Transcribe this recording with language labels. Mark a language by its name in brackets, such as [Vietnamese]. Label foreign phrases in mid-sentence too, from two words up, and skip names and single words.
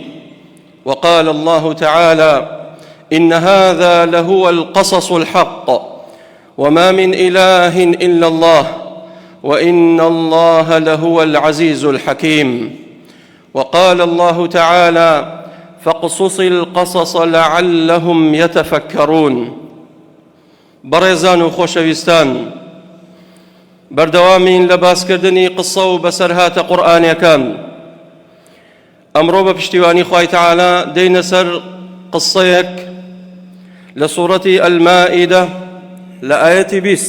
[Arabic] وقال الله تعالى: إن هذا لهو القصص الحق وما من إله إلا الله وإن الله لهو العزيز الحكيم. وقال الله تعالى: فاقصص القصص لعلهم يتفكرون. [Central Kurdish] بەڕێزان و خۆشەویستان، بەردەوامین لە باسکردنی قسە و بەسەرهاتە قورئانیەکان. ئەمڕۆ بە پشتیوانی خوای تەعالا دێینە سەر قسەیەک لە سوورەتی ئەلمائیدە لە ئایەتی 20.